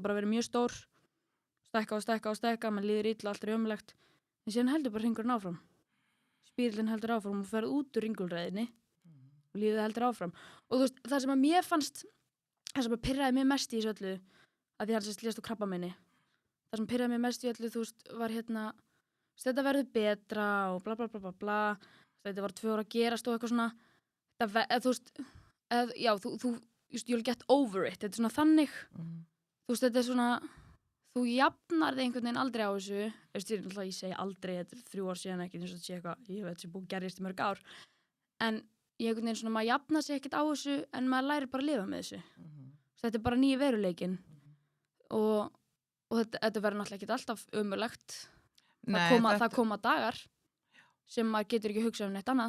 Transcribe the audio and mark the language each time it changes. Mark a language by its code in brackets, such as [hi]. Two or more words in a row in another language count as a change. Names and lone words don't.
[is] bara verið mjög stór stækka, mann líður illa, allt er ömulegt en síðan heldur bara hringurinn áfram spírallinn heldur áfram og ferð út úr ringulræðinni og lífið heldur áfram og þú veist, það sem að mér fannst það sem að pirraði mér mest í þessu öllu að því hann sérst lést á krabbameini það sem pirraði mér mest í öllu, þú veist, var hérna þetta verður betra og bla bla bla bla bla þetta var 2 ára að gerast og eitthvað svona þú veist, já, þú [en] you'll get over it, [is] þetta er svona þannig þú veist, þetta er svona þú jafnar þig einhvern veginn aldrei á þessu ég segi aldrei, þetta er 3 ár síðan ekki eins og þetta sé eitthvað, ég veit sem búið gerist í mörg ár en ég einhvern veginn svona, maður jafnar sig ekkert á þessu en maður lærir bara að lifa með þessu þetta er bara nýji veruleikinn og þetta verður náttúrulega ekki alltaf ömurlegt það koma dagar sem maður getur ekki hugsað um neitt annað